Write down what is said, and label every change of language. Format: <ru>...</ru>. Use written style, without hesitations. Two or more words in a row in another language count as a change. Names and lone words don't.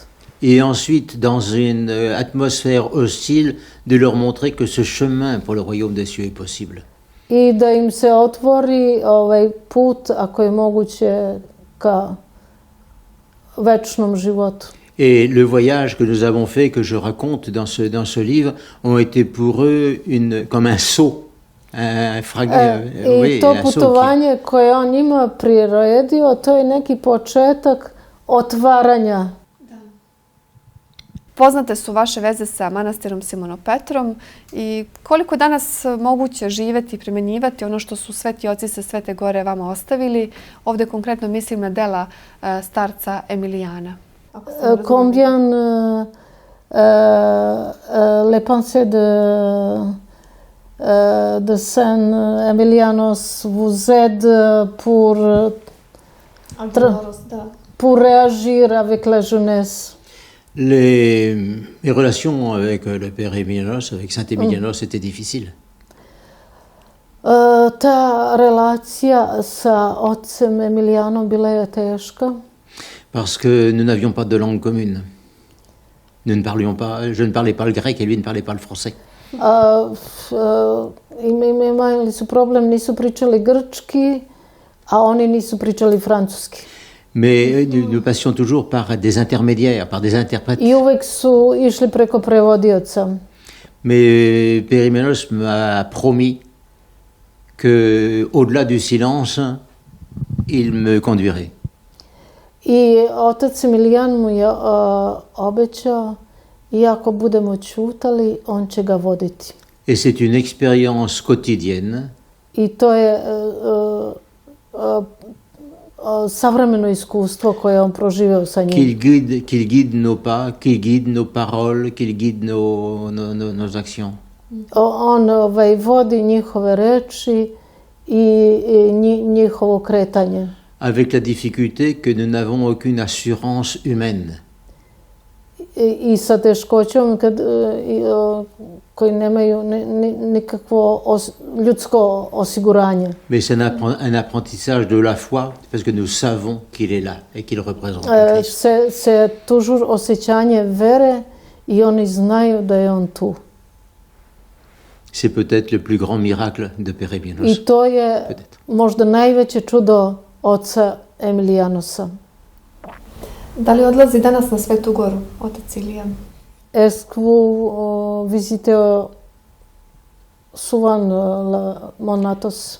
<fr>Et ensuite, dans une atmosphère hostile, de leur montrer que ce chemin pour le royaume des cieux est possible.</fr> <sr>i da im se otvori put, ako je moguće, ka večnom životu.</sr> <fr>Et le voyage que nous avons fait, que je raconte dans ce livre, ont été pour eux comme un saut.</fr> <sr>I to putovanje koje on njima priredio, to je neki početak otvaranja. Poznate su vaše veze sa manastirom Simonom Petrom i koliko je danas moguće živjeti i primjenjivati ono što su sveti oci sa Svete Gore vama ostavili. Ovdje konkretno mislim na dela starca Emilijana.</sr> <fr>Combien les pensées de Saint Emilianos vous aident pour réagir avec la jeunesse? Mes relations avec le père Emilianos, avec Saint Emilianos, étaient difficiles.</fr> <sr>Ta relacija sa ocem Emilijanom bila je teška.</sr> <fr>Parce que nous n'avions pas de langue commune. Nous ne parlions pas, je ne parlais pas le grec et lui ne parlait pas le français.</fr> <sr>Imali su problem, nisu pričali grčki, a oni nisu pričali francuski.</sr> <fr>Mais nous passions toujours par des intermédiaires, par des interprètes.</fr> <sr>I uvek su išli preko prevodioca.</sr> <fr>Mais Père Emilianos m'a promis que, au-delà du silence, il me conduirait.</fr> <sr>I otac Emilijan mu je obećao, iako budemo ćutali, on će ga voditi.</sr> <fr>Et c'est une expérience quotidienne.</fr> <sr>I to je savremeno iskustvo koje on proživeo sa njim.</sr> <fr>Qu'il guide nos pas, qu'il guide nos paroles, qu'il guide nos actions.</fr> <sr>On vodi njihove reči i njihovo kretanje.</sr> <fr>Avec la difficulté que nous n'avons aucune assurance humaine.</fr> <sr>I sa teškoćom koji nemaju nikakvo ljudsko osiguranje.</sr> <fr>Mais c'est un apprentissage de la foi, parce que nous savons qu'il est là et qu'il représente Christ. C'est toujours</fr> <sr>osjećanje vere i oni znaju da je on tu.</sr> <fr>C'est peut-être le plus grand miracle de Père Emilianos.</fr> <sr>I to je možda najveće čudo oca Emilijanosa. Da li odlazi danas na Svetu Goru, otac Ilijan?</sr> <fr>Est-ce que vous visitez souvent Mont Athos?</fr>